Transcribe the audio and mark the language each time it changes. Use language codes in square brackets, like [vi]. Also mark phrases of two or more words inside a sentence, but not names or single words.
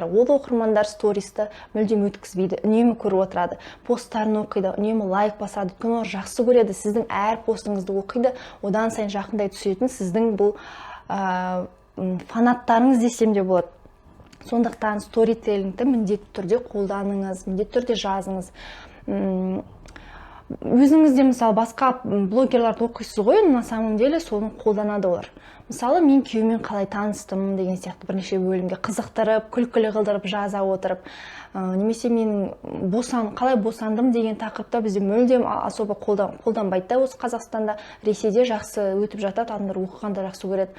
[kk] Ол оқырмандар стористі мүлдем өткізбейді, үнемі көріп отырады, посттарын оқиды, үнемі лайк басады, олар жақсы көреді, сіздің әр постыңызды оқиды, одан сайын жақындай түсетін сіздің бұл фанаттарыңыз десем де болады. Сондықтан сторителлингті міндетті түрде қолданыңыз, міндетті түрде жазыңыз. Өзіңізде, мысалы, басқа блогерларды оқисыз ғой, [ru] на самом деле [kk] соны қолданады олар. Мысалы, мен күйеумен қалай таныстым деген сияқты бірнеше бөлімге қызықтырып, күлкілі қылдырып жаза отырып, немесе мен қалай босандым деген тақырыпта бізде мүлдем особо қолданбайды да, осы Қазақстанда, Ресейде жақсы өтіп жатады, адамдар оқығанда жақсы көреді.